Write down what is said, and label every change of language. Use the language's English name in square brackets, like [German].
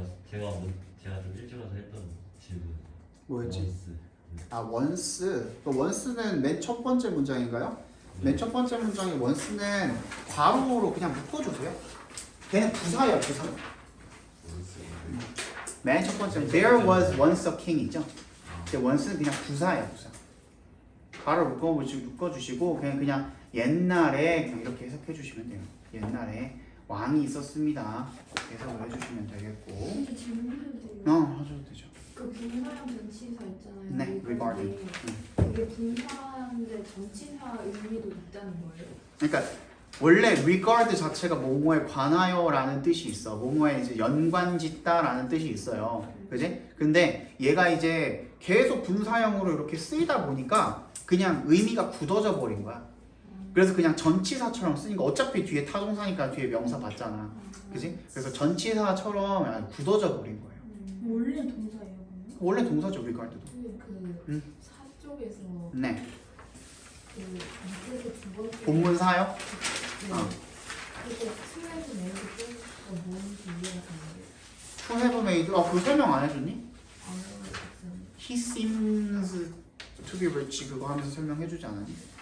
[Korean] 제가 좀 일찍 와서 했던 질문. 뭐였지? 원스. 아 원스. 그 원스는 맨 첫 번째 문장인가요? 맨 첫 번째 문장의 원스는 괄호로 그냥 묶어주세요. 걔는 부사예요, 부사. 맨 첫 번째 [English] There was once a king [Korean] 있죠? 근데 원스는 그냥 부사예요, 부사. 괄호 묶어주시고 그냥 옛날에 그냥 이렇게 해석해 주시면 돼요. 옛날에 왕이 있었습니다. 해석을 해주시면 되겠고. 이게 질문해도 돼요? 하셔도 되죠. 그 분사형 전치사 있잖아요. 네, regarding. 이게 분사인데 전치사 의미도 있다는 거예요? 그러니까 원래 regard 자체가 뭐뭐에 관하여라는 뜻이 있어. 뭐뭐에 이제 연관짓다라는 뜻이 있어요. 그지? 근데 얘가 이제 계속 분사형으로 이렇게 쓰이다 보니까 그냥 의미가 굳어져 버린 거야. 그래서 그냥 전치사처럼 쓰니까 어차피 뒤에 타동사니까 뒤에 명사 받잖아. 그지? 그래서 전치사처럼 굳어져 버린 거예요. 원래 동사예요, 그러면? 원래 동사죠, regard도. 그 사쪽에서 네. 그 밑에서 두 번째 본문사요? 네. 어. 그때 슬래시 메이드 뜻가 뭔지 이해가 되는데 [English] To have made. [Korean] 그거 설명 안 해줬니? 안 해봤어요. [English] He seems to be rich [Korean] 그거 하면서 설명해주지 않았니?